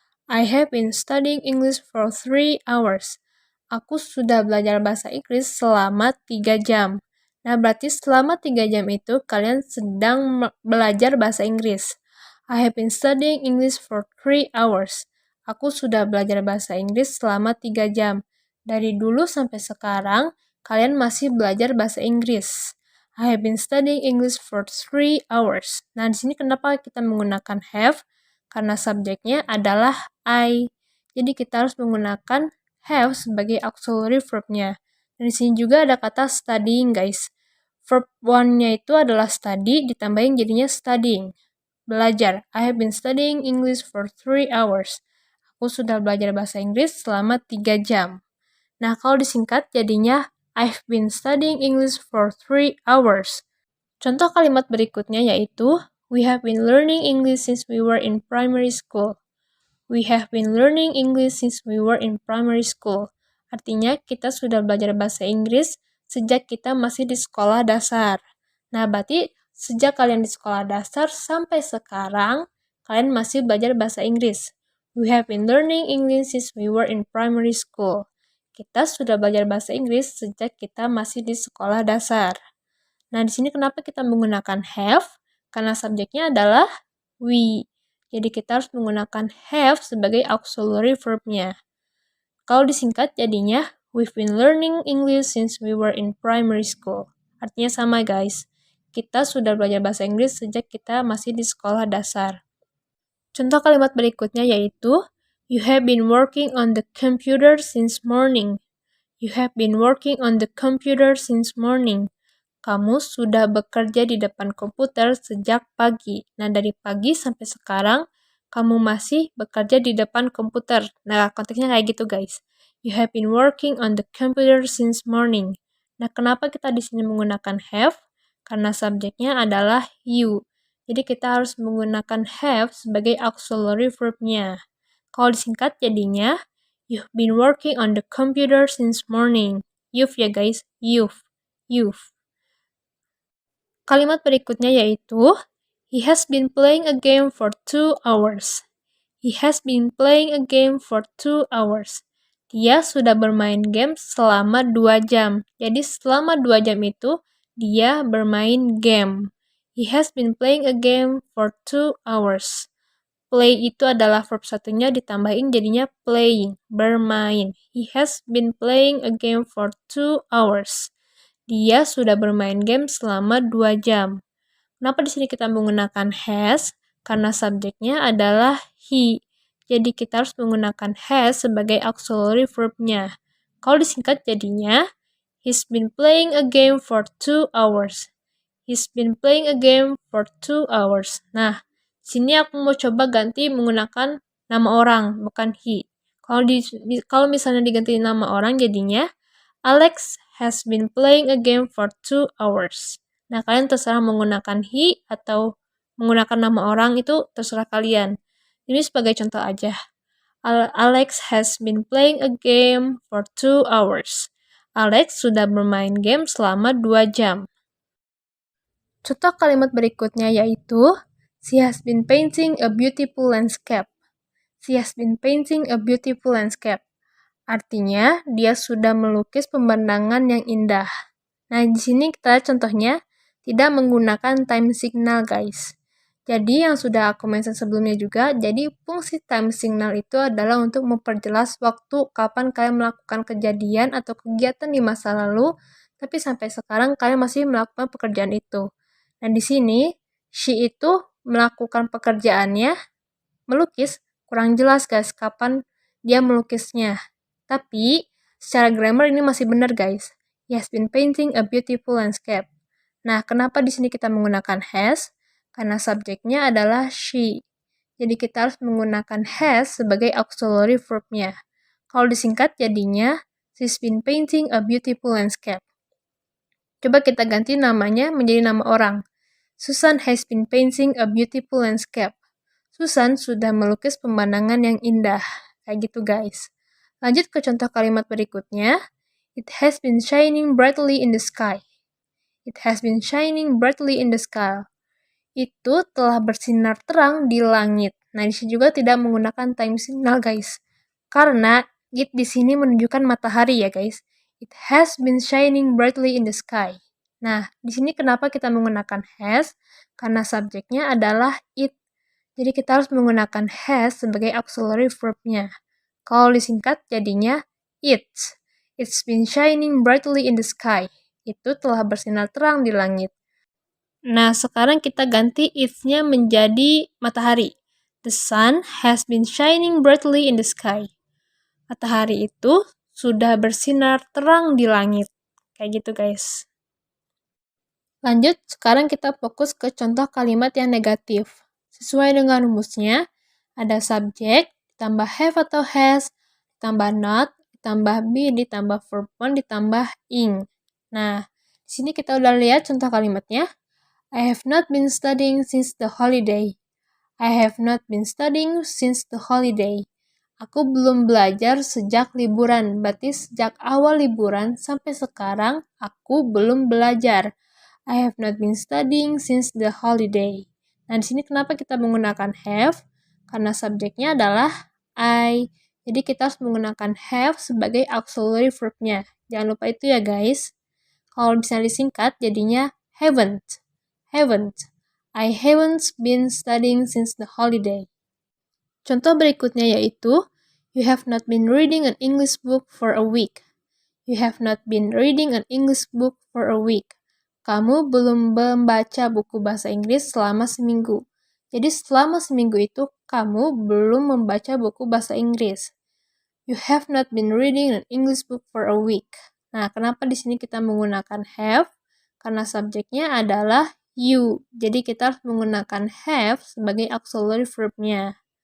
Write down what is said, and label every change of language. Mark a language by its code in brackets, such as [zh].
[en] I have been studying English for 3 hours. [id] Aku sudah belajar bahasa Inggris selama 3 jam. Nah, berarti selama 3 jam itu kalian sedang belajar bahasa Inggris. [en] I have been studying English for 3 hours. [id] Aku sudah belajar bahasa Inggris selama 3 jam. Dari dulu sampai sekarang, kalian masih belajar bahasa Inggris. [en] I have been studying English for 3 hours. [id] Nah, di sini kenapa kita menggunakan have? Karena subjeknya adalah I. Jadi kita harus menggunakan have sebagai auxiliary verb-nya. Dan di sini juga ada kata studying, guys. Verb 1-nya itu adalah study, ditambahin jadinya studying. Belajar. [en] I have been studying English for 3 hours. [id] Aku sudah belajar bahasa Inggris selama 3 jam. Nah, kalau disingkat jadinya [en] I've been studying English for 3 hours. [id] Contoh kalimat berikutnya yaitu [en] we have been learning English since we were in primary school. We have been learning English since we were in primary school. [id] Artinya kita sudah belajar bahasa Inggris sejak kita masih di sekolah dasar. Nah, berarti sejak kalian di sekolah dasar sampai sekarang, kalian masih belajar bahasa Inggris. [en] We have been learning English since we were in primary school. [id] Kita sudah belajar bahasa Inggris sejak kita masih di sekolah dasar. Nah, di sini kenapa kita menggunakan have? Karena subjeknya adalah we. Jadi kita harus menggunakan have sebagai auxiliary verb-nya. Kalau disingkat jadinya [en] we've been learning English since we were in primary school. [id] Artinya sama guys. Kita sudah belajar bahasa Inggris sejak kita masih di sekolah dasar. Contoh kalimat berikutnya yaitu [en] you have been working on the computer since morning. You have been working on the computer since morning. [id] kamu sudah bekerja di depan komputer sejak pagi. Nah, dari pagi sampai sekarang, kamu masih bekerja di depan komputer. Nah, konteksnya kayak gitu, guys. [en] You have been working on the computer since morning. [id] Nah, kenapa kita di sini menggunakan have? Karena subjeknya adalah you. Jadi, kita harus menggunakan have sebagai auxiliary verb-nya. Kalau disingkat jadinya, [en] you've been working on the computer since morning. You've ya guys, you've. [id] Kalimat berikutnya yaitu, [en] he has been playing a game for 2 hours. He has been playing a game for 2 hours. [id] Dia sudah bermain game selama 2 jam. Jadi selama 2 jam itu, dia bermain game. [en] He has been playing a game for 2 hours. [id] Play itu adalah verb satunya ditambahin jadinya playing, bermain. [en] He has been playing a game for 2 hours. [id] Dia sudah bermain game selama 2 jam. Kenapa di sini kita menggunakan has? Karena subjeknya adalah he. Jadi kita harus menggunakan has sebagai auxiliary verb-nya. Kalau disingkat jadinya, [en] he's been playing a game for 2 hours. He's been playing a game for 2 hours. [id] Nah, sini aku mau coba ganti menggunakan nama orang, bukan he. Kalau misalnya diganti nama orang jadinya, [en] Alex has been playing a game for 2 hours. [id] Nah, kalian terserah menggunakan he atau menggunakan nama orang itu terserah kalian. Ini sebagai contoh aja. [en] Alex has been playing a game for 2 hours. [id] Alex sudah bermain game selama 2 jam. Contoh kalimat berikutnya yaitu, [en] she has been painting a beautiful landscape. She has been painting a beautiful landscape. [id] Artinya, dia sudah melukis pemandangan yang indah. Nah, di sini kita contohnya tidak menggunakan time signal, guys. Jadi, yang sudah aku mention sebelumnya juga, jadi fungsi time signal itu adalah untuk memperjelas waktu kapan kalian melakukan kejadian atau kegiatan di masa lalu, tapi sampai sekarang kalian masih melakukan pekerjaan itu. Nah, di sini, she itu melakukan pekerjaannya, melukis, kurang jelas, guys, kapan dia melukisnya. Tapi, secara grammar ini masih benar, guys. [en] He has been painting a beautiful landscape. [id] Nah, kenapa di sini kita menggunakan has? Karena subjeknya adalah she. Jadi kita harus menggunakan has sebagai auxiliary verb-nya. Kalau disingkat jadinya, [en] she's been painting a beautiful landscape. [id] Coba kita ganti namanya menjadi nama orang. [en] Susan has been painting a beautiful landscape. [id] Susan sudah melukis pemandangan yang indah. Kayak gitu, guys. Lanjut ke contoh kalimat berikutnya. [en] It has been shining brightly in the sky. It has been shining brightly in the sky. [id] Itu telah bersinar terang di langit. Nah, di sini juga tidak menggunakan time signal, guys. Karena it di sini menunjukkan matahari ya, guys. [en] It has been shining brightly in the sky. [id] Nah, di sini kenapa kita menggunakan has? Karena subjeknya adalah it. Jadi kita harus menggunakan has sebagai auxiliary verb-nya. Kalau disingkat jadinya it's. [en] It's been shining brightly in the sky. [id] Itu telah bersinar terang di langit. Nah, sekarang kita ganti it's-nya menjadi matahari. [en] The sun has been shining brightly in the sky. [id] Matahari itu sudah bersinar terang di langit. Kayak gitu, guys. Lanjut, sekarang kita fokus ke contoh kalimat yang negatif. Sesuai dengan rumusnya, ada subjek, ditambah have atau has, ditambah not, ditambah be, ditambah verb 1, ditambah ing. Nah, di sini kita udah lihat contoh kalimatnya. [en] I have not been studying since the holiday. I have not been studying since the holiday. [id] Aku belum belajar sejak liburan. Berarti sejak awal liburan sampai sekarang aku belum belajar. [en] I have not been studying since the holiday. [id] Nah, di sini kenapa kita menggunakan have? Karena subjeknya adalah I. Jadi kita harus menggunakan have sebagai auxiliary verb-nya. Jangan lupa itu ya, guys. Kalau bisa disingkat jadinya haven't. Haven't. [en] I haven't been studying since the holiday. [id] Contoh berikutnya yaitu, [en] you have not been reading an English book for a week. You have not been reading an English book for a week. [id] Kamu belum membaca buku bahasa Inggris selama seminggu. Jadi selama seminggu itu, kamu belum membaca buku bahasa Inggris. [en] You have not been reading an English book for a week. [id] Nah, kenapa di sini kita menggunakan have? karena subjeknya adalah you. Jadi kita harus menggunakan have sebagai auxiliary verb-nya.